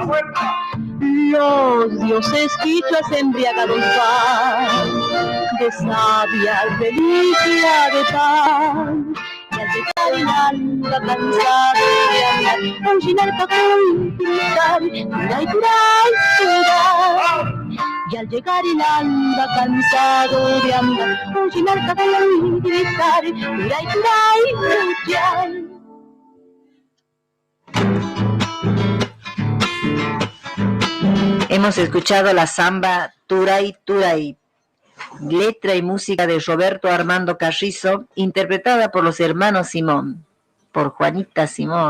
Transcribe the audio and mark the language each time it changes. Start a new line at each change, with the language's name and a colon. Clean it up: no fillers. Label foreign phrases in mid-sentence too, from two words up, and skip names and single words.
Spanish: Los dioses quichuas embriagados van, de sabia reliquia de pan. Y al llegar el alba cansado de andar, oyen al cacuy gritar,
Quechua: turay, turay, turay.
Spanish: Y al al llegar el alba cansado de andar, oye al café gritar,
Quechua: turay, turay, tuyay.
Spanish: Hemos escuchado la samba Turay Turay, letra y música de Roberto Armando Carrizo, interpretada por los hermanos Simón, por Juanita Simón.